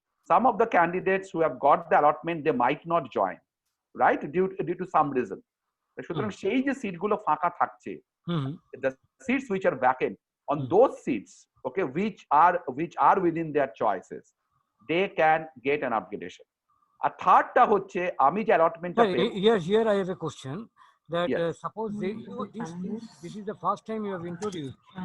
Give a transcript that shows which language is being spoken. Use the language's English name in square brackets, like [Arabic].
[English] Some of the candidates who have got the allotment, they might not join, right, due to some reason. [Bangla] সুতরাং সেই যে সিটগুলো ফাঁকা থাকছে, [English] the seats which are vacant, on those seats, okay, which are within their choices, they can get an upgradation. [Bangla] আর থার্ডটা হচ্ছে আমি যে অ্যালটমেন্টটা [English] here I have a question that suppose this is the first time you have introduced